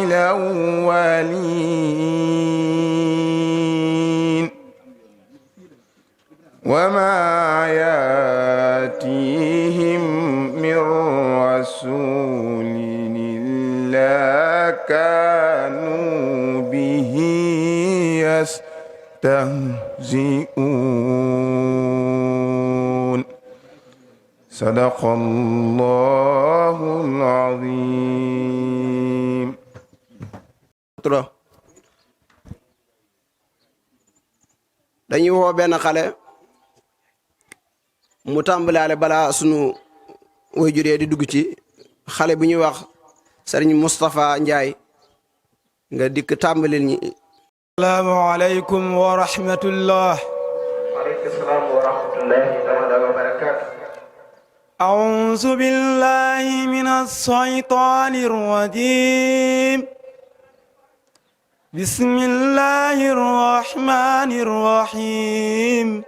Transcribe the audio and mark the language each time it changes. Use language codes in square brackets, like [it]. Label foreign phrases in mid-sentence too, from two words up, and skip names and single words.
[ar] الأولين وما يأتيهم من رسول إلا كانوا به يستهزئون صدق الله العظيم. [wo] dañuy woo benn xale mu tàmbalaale balaa sunu waajur yi di dugg ci xale bu ñuy wax Serigne Moustapha Ndiaye nga dikk tàmbalil ñi [ar] السلام عليكم ورحمة الله. وعليكم السلام ورحمة الله تعالى وبركاته. أعوذ بالله من الشيطان الرجيم. بسم الله الرحمن الرحيم.